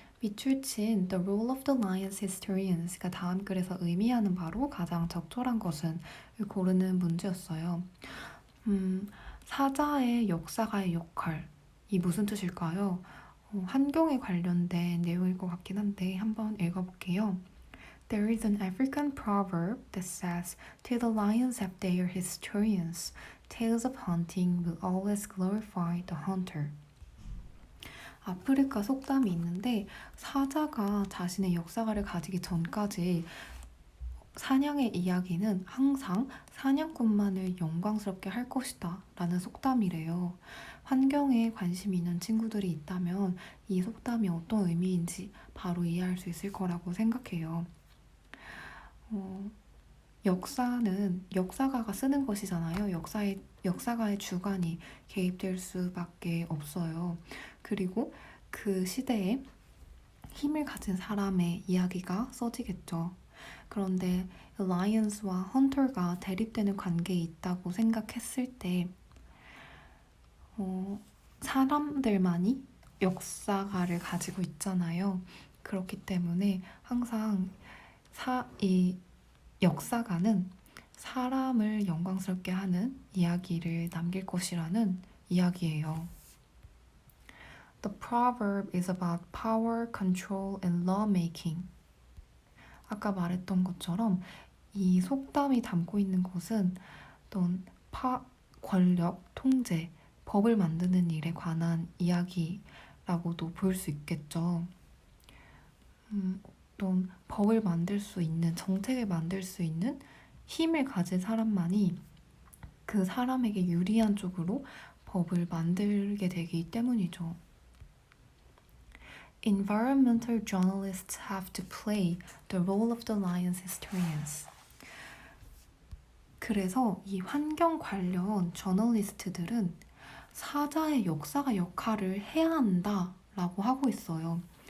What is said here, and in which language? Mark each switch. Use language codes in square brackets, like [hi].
[ko] 밑줄친 [en] The role of the Lions Historians [ko] 가 다음 글에서 의미하는 바로 가장 적절한 것은 을 고르는 문제였어요. 사자의 역사가의 역할, 이 무슨 뜻일까요? 환경에 관련된 내용일 것 같긴 한데 한번 읽어볼게요. [en] There is an African proverb that says, "Till the lions have their historians, tales of hunting will always glorify the hunter." [ko] 아프리카 속담이 있는데 사자가 자신의 역사가를 가지기 전까지 사냥의 이야기는 항상 사냥꾼만을 영광스럽게 할 것이다 라는 속담이래요. 환경에 관심이 있는 친구들이 있다면 이 속담이 어떤 의미인지 바로 이해할 수 있을 거라고 생각해요. 역사는 역사가가 쓰는 것이잖아요. 역사가의 주관이 개입될 수밖에 없어요. 그리고 그 시대에 힘을 가진 사람의 이야기가 써지겠죠. 그런데 라이언스와 헌터가 대립되는 관계에 있다고 생각했을 때 사람들만이 역사가를 가지고 있잖아요. 그렇기 때문에 항상 이 역사가는 사람을 영광스럽게 하는 이야기를 남길 것이라는 이야기예요. [en] The proverb is about power, control, and lawmaking. [ko] 아까 말했던 것처럼 이 속담이 담고 있는 것은 어떤 권력, 통제, 법을 만드는 일에 관한 이야기라고도 볼 수 있겠죠. 어떤 법을 만들 수 있는, 정책을 만들 수 있는 힘을 가진 사람만이 그 사람에게 유리한 쪽으로 법을 만들게 되기 때문이죠. [en] Environmental journalists have to play the role of the Lions historians. [ko] 그래서 이 환경 관련 저널리스트들은 사자의 역사가 역할을 해야 한다라고 하고 있어요.